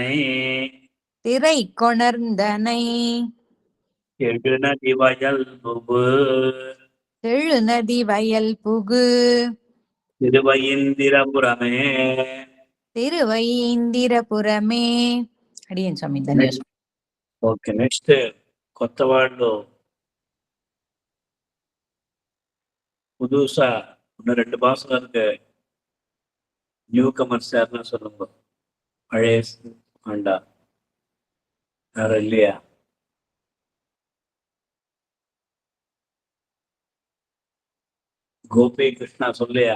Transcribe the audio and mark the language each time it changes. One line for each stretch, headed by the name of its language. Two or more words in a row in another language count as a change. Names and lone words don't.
Tamil: திரை கொணர்ந்தனை எழுநதி வயல் புகு எழுநதி வயல் புகு திருவயிந்திரபுரமே திருவைந்திரபுரமே. அடியேன் சுவாமி. தன்யவாதம்.
Telugu: ఓకే నెక్స్ట్ కొత్త వాళ్ళు
Tamil: புதுசா இன்னும் 2 மாசம் இருக்கு.
English: new comers
Tamil: யாருன்னா சொல்லுங்க. பழைய ஆண்டா யாரும் இல்லையா? கோபி கிருஷ்ணா சொல்லியா?